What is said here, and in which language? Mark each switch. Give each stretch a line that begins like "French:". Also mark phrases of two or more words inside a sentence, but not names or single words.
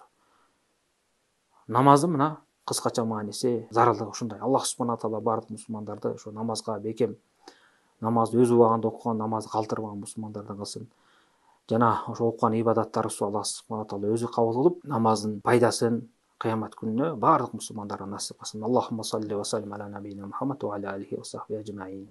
Kyrgyz: Намаздын мына кыскача мааниси, зарылдыгы ушундай. Аллах
Arabic: سبحانه تعالى
Kyrgyz: бардык мусулмандарды ошо намазга бекем, намазды өз убагында окуган, намазды калтырбаган мусулмандардан кылсын. Жана ошо окуган ибадаттарыбызды Аллах
Arabic: سبحانه تعالى
Kyrgyz: өзү кабыл кылып, намаздын пайдасын кыямат күнүнө бардык мусулмандарга насип кылсын.
Arabic: اللهم صل وسلم على نبينا محمد وعلى آله وصحبه أجمعين.